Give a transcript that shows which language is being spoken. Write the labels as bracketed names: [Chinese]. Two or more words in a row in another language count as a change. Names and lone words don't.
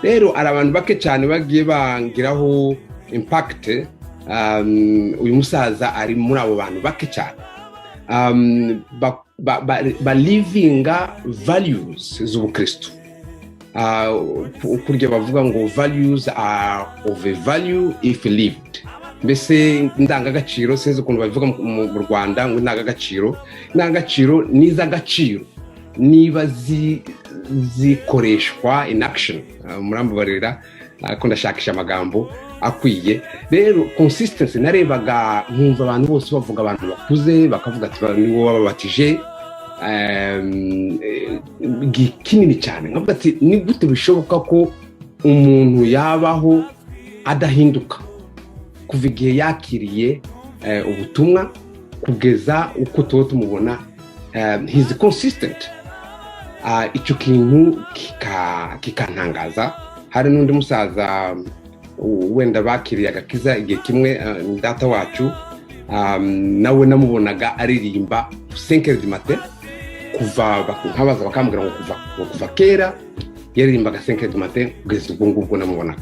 [Kinyarwanda] rero ari abantu bake cyane bagiye bangiraho impact. Uyu musaza ari muri abo bantu bake cyane balivinga values z'ubukristo. Kurya bavuga ngo [English] values are of a value if lived. [Kinyarwanda] Mbese indangagaciro sinzi ukuntu babivuga mu Rwanda ngo indangagaciro n'iz'agaciro niba zikoreshwa [English] in action. [Kinyarwanda] Murambabarira ko ndashakisha amagambo akwiye. Rero consistency narebaga nkumva abantu bose bavuga, abantu bakuze bakavuga ati niwo wababatije kinini cyane. Nkavuga ati ni gute bishoboka ko umuntu yabaho adahinduka kuva igihe yakiriye ubutumwa kugeza uko tuba tumubona. [English] He's consistent. [Kinyarwanda] Icyo kintu kikantangaza. Hari n'undi musaza wenda bakiriye agakiza igihe kimwe, data wacu, nawe namubonaga aririmba [French] 5h du matin [Kinyarwanda] kuva nkabaza bakambwira ngo kuva kera yaririmbaga [French] 5h du matin [Kinyarwanda] kugeza ubwo ngubwo namubonaga.